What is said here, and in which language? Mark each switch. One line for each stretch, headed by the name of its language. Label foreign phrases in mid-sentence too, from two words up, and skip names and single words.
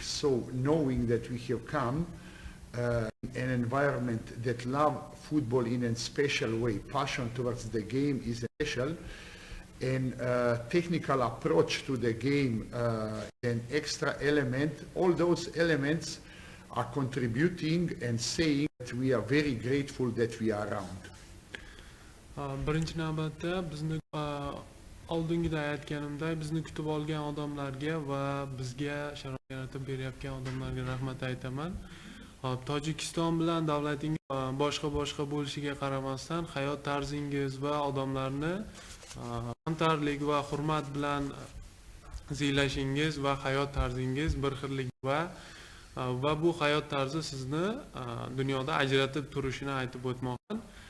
English: So knowing that we have come an environment that love football in a special way, passion towards the game is special, and technical approach to the game, an extra element, all those elements are contributing and saying that we are very grateful that we are around.
Uzbek: Birinchi navbatda bizni oldingida aytganimdek, bizni kutib olgan odamlarga va bizga sharoit yaratib berayotgan odamlarga rahmat aytaman. Tojikiston bilan davlatingiz boshqa bo'lishiga qaramasdan hayot tarzingiz va odamlarni hamkorlik va hurmat bilan siylashingiz va hayot tarzingiz bir xilligi va bu hayot tarzi sizni dunyoda ajratib turishini aytib o'tmoqman.